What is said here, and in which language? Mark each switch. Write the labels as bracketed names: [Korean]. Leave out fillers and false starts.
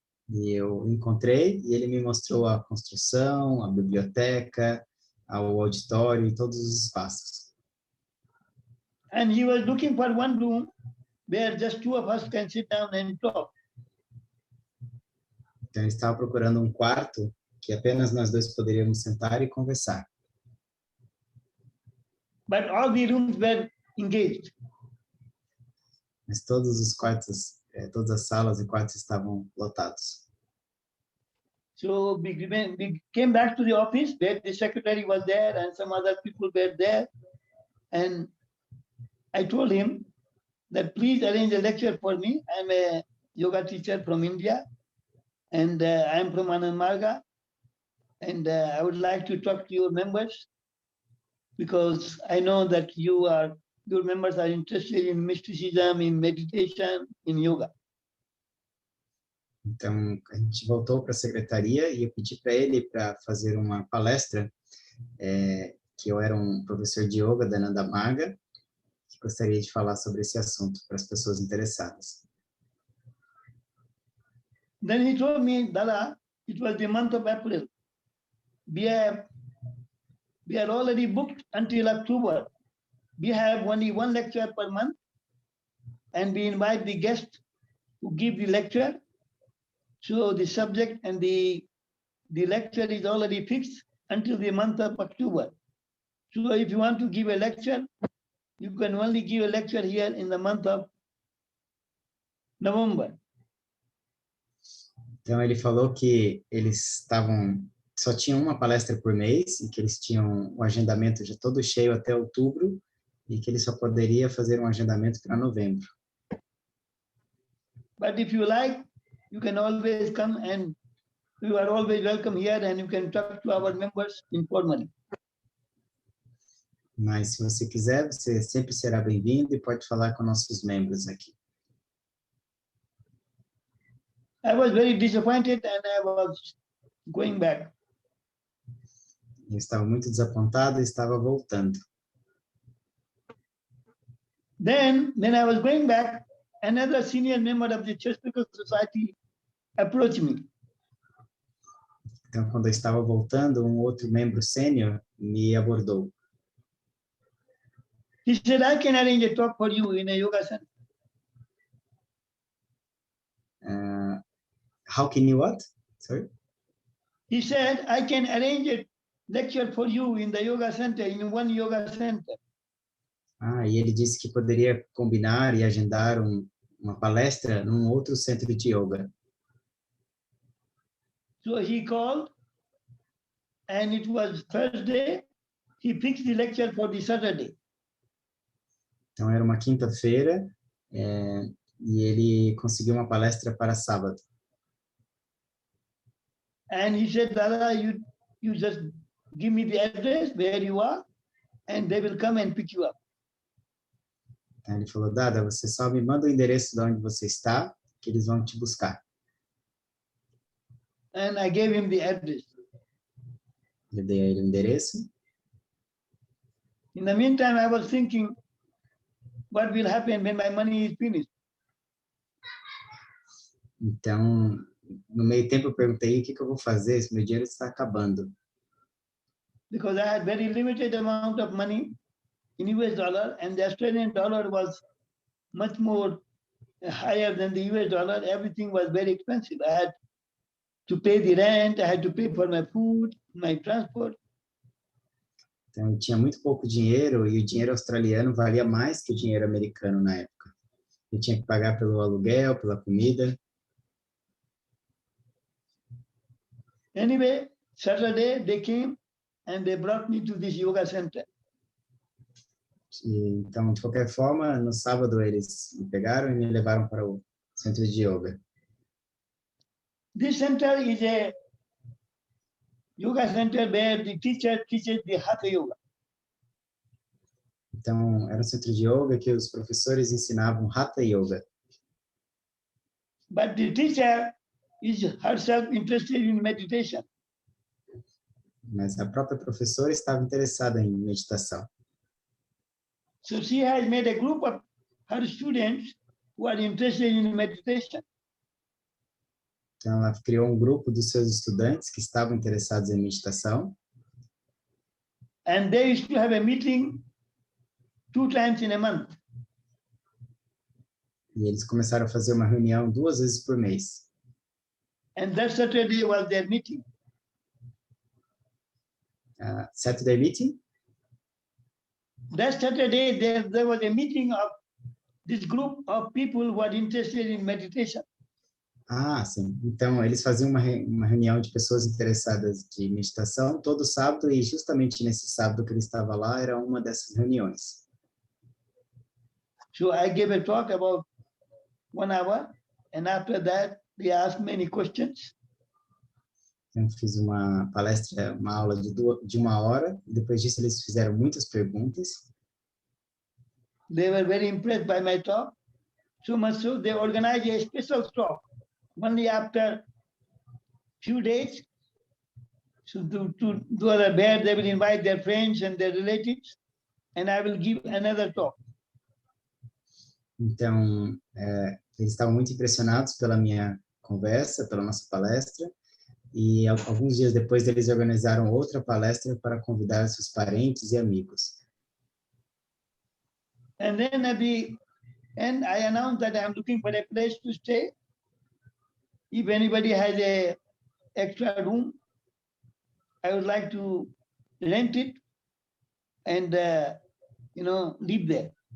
[Portuguese] E eu encontrei e ele me mostrou a construção, a biblioteca, o auditório e todos os espaços. [English] And he was looking for one room where just 2 of us can sit down and talk. [Portuguese] Então, ele estava procurando um quarto que apenas nós 2 poderíamos sentar e conversar. [English] But all the rooms were engaged. [Portuguese] Mas todos os quartos, todas as salas e quartos estavam lotados. [English] So we came back to the office where the secretary was there and some other people were there. And I told him that please arrange a lecture for me. I'm a yoga teacher from India and I'm from Ananda Marga. And I would like to talk to your members because I know that your members are interested in mysticism, in meditation, in yoga. [Portuguese] Então, a gente voltou para a secretaria e eu pedi para ele para fazer uma palestra, que eu era um professor de yoga da Ananda Marga, que gostaria de falar sobre esse assunto para as pessoas interessadas. [English] Then he told me, Dada, it was the month of April. We are already booked until October. We have only 1 lecture per month, and we invite the guest to give the lecture. So the subject and the lecture is already fixed until the month of October. So if you want to give a lecture, you can only give a lecture here in the month of November. [Portuguese] Então, ele falou que eles só tinham uma palestra por mês e que eles tinham o agendamento já todo cheio até outubro e que ele só poderia fazer um agendamento para novembro. [English] But if you like, you can always come and you are always welcome here and you can talk to our members informally. [Portuguese] Mas se você quiser, você sempre será bem-vindo e pode falar com nossos membros aqui. [English] I was very disappointed and I was going back. [Portuguese] Eu estava muito desapontado e estava voltando. [English] Then, when I was going back, another senior member of the Theosophical Society approached me. [Portuguese] Então, quando eu estava voltando, um outro membro sênior me abordou. [English] He said, I can arrange a talk for you in a yoga center. How can you what? Sorry? He said, I can arrange a lecture for you in the yoga center, in one yoga center. [Portuguese] E ele disse que poderia combinar e agendar uma palestra num outro centro de yoga. [English] So he called and it was Thursday. He fixed the lecture for the Saturday. [Portuguese] Então era uma quinta-feira e ele conseguiu uma palestra para sábado. [English] And he said, Dada, you just give me the address where you are, and they will come and pick you up. [Portuguese] Então ele falou, Dada, você só me manda o endereço de onde você está, que eles vão te buscar. [English] And I gave him the address. [Portuguese] Eu dei a ele o endereço. [English] In the meantime, I was thinking, what will happen when my money is finished? [Portuguese] Então, no meio tempo eu perguntei, o que eu vou fazer se meu dinheiro está acabando? [English] Because I had very limited amount of money in US dollar, and the Australian dollar was much more higher than the US dollar. Everything was very expensive. I had to pay the rent, I had to pay for my food, my transport. [Portuguese] Então, eu tinha muito pouco dinheiro e o dinheiro australiano valia mais que o dinheiro americano na época. Eu tinha que pagar pelo aluguel, pela comida. [English] Anyway, Saturday they came and they brought me to this yoga center. [Portuguese] Então, de qualquer forma, no sábado eles me pegaram e me levaram para o centro de yoga. [English] This center is a yoga center where the teacher teaches the Hatha Yoga. [Portuguese] Então, era um centro de yoga que os professores ensinavam Hatha Yoga. [English] But the teacher is herself interested in meditation. [Portuguese] Mas a própria professora estava interessada em meditação. [English] So she has made a group of her students who are interested in meditation. [Portuguese] Então, ela criou um grupo dos seus estudantes que estavam interessados em meditação. [English] And they used to have a meeting 2 times in a month. [Portuguese] E eles começaram a fazer uma reunião 2 vezes por mês. [English] And that Saturday was their meeting. Saturday meeting? That Saturday there was a meeting of this group of people who are interested in meditation. [Portuguese] Ah, sim. Então, eles faziam uma reunião de pessoas interessadas de meditação todo sábado e justamente nesse sábado que ele estava lá era uma dessas reuniões. [English] So I gave a talk about 1 hour, and after that they asked many questions. [Portuguese] Eu fiz uma palestra, uma aula de 1 hora, e depois disso eles fizeram muitas perguntas. [English] They were very impressed by my talk, so much so they organized a special talk only after few days. So to those are there, they will invite their friends and their relatives, and I will give another talk. [Portuguese] Então, eles estavam muito impressionados pela minha conversa, pela nossa palestra, e alguns dias depois eles organizaram outra palestra para convidar seus parentes e amigos. [English] And then at the end, I announced that I am looking for a place to stay. If anybody has a extra room, I would like to rent it and, live there.